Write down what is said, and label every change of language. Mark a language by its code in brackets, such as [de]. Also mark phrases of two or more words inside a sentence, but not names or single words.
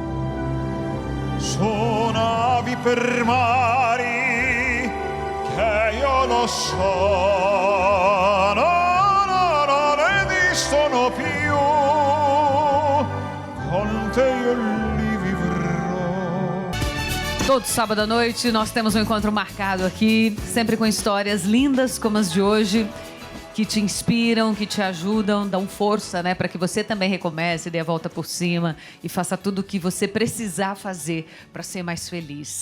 [it] Su navi per mari che io lo so, non esistono più, con te io li vivrò. [pt] Todo sábado à noite nós temos um encontro marcado aqui, sempre com histórias lindas como as de hoje, que te inspiram, que te ajudam, dão força, né, para que você também recomece, dê a volta por cima e faça tudo o que você precisar fazer para ser mais feliz.